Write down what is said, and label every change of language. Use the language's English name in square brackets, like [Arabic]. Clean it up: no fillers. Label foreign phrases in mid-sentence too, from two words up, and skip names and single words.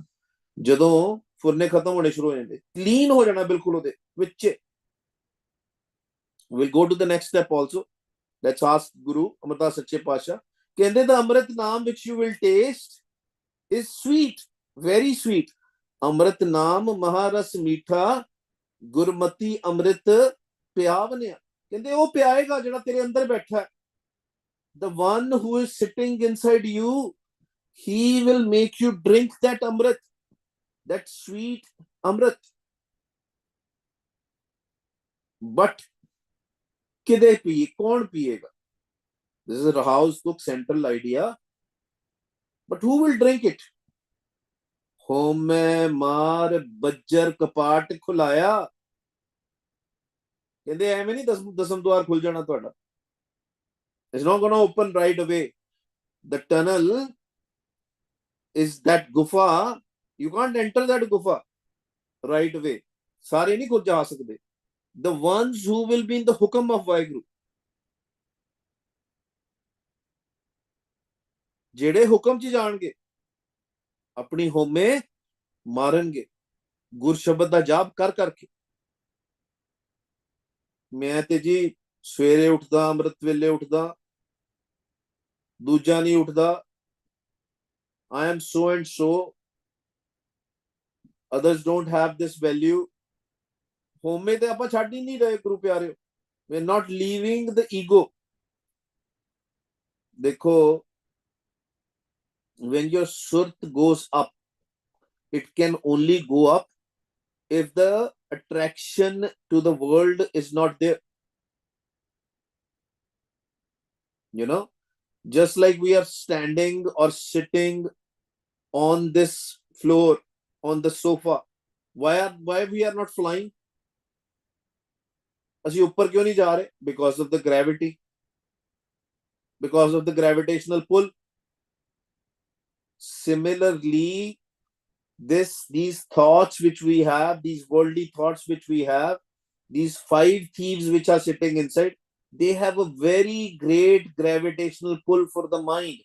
[Punjabi] ਜਦੋਂ ਫੁਰਨੇ ਖਤਮ ਹੋਣੇ ਸ਼ੁਰੂ ਹੋ ਜਾਂਦੇ, ਕਲੀਨ ਹੋ ਜਾਣਾ ਬਿਲਕੁਲ ਉਹਦੇ ਵਿੱਚ. [English] we'll go to the next step also. Let's ask Guru Amrita Sache Pasha. ਕਹਿੰਦੇ the Amrit Naam which you will taste is sweet, very sweet. [Punjabi] ਅੰਮ੍ਰਿਤ ਨਾਮ ਮਹਾਰਸ ਮੀਠਾ ਗੁਰਮਤਿ ਅੰਮ੍ਰਿਤ ਪਿਆਵਨਿਆ. ਕਹਿੰਦੇ ਉਹ ਪਿਆਏਗਾ ਜਿਹੜਾ ਤੇਰੇ ਅੰਦਰ ਬੈਠਾ ਹੈ. [English] The one who is sitting inside you, he will make you drink that Amrit, that sweet Amrit. [Punjabi] But ਕਿਦੇ ਪੀਏ, ਕੌਣ ਪੀਏਗਾ? [English] This is Raha's book central idea. But who will drink it? [Punjabi] ਹੋਮੈ ਮਾਰ ਬੱਜਰ ਕਪਾਟ ਖੁਲਾਇਆ. ਕਹਿੰਦੇ ਐਵੇਂ ਨਹੀਂ ਦਸਮ ਦੁਆਰ ਖੁੱਲ ਜਾਣਾ ਤੁਹਾਡਾ. [English] It's not going to open right away. The tunnel is that gufa. You can't enter that gufa right away. [Punjabi] ਸਾਰੇ ਨਹੀਂ ਖੁੱਲ ਜਾ ਸਕਦੇ. [English] The ones who will be in the hukam of waheguru, [Punjabi] ਜਿਹੜੇ ਹੁਕਮ 'ਚ ਜਾਣਗੇ, ਆਪਣੀ ਹੋਮੇ ਮਾਰਨਗੇ ਗੁਰ ਸ਼ਬਦ ਦਾ ਜਾਪ ਕਰ ਕਰਕੇ. ਮੈਂ ਤੇ ਜੀ ਸਵੇਰੇ ਉੱਠਦਾ, ਅੰਮ੍ਰਿਤ ਵੇਲੇ ਉੱਠਦਾ, ਦੂਜਾ ਨਹੀਂ ਉੱਠਦਾ. [English] I am so and so, others don't have this value. [Punjabi] ਹੋਮੇ ਤੇ ਆਪਾਂ ਛੱਡ ਹੀ ਨਹੀਂ ਰਹੇ ਗੁਰੂ ਪਿਆਰਿਓ. [English] We are not leaving the ego. ਦੇਖੋ, when your surt goes up, it can only go up if the attraction to the world is not there. You know, just like we are standing or sitting on this floor, on the sofa, why we are not flying? [Punjabi] ਅਸੀਂ ਉੱਪਰ ਕਿਉਂ ਨਹੀਂ ਜਾ ਰਹੇ? [English] Because of the gravity, because of the gravitational pull. Similarly, these thoughts which we have, these worldly thoughts which we have, these 5 thieves which are sitting inside, they have a very great gravitational pull for the mind.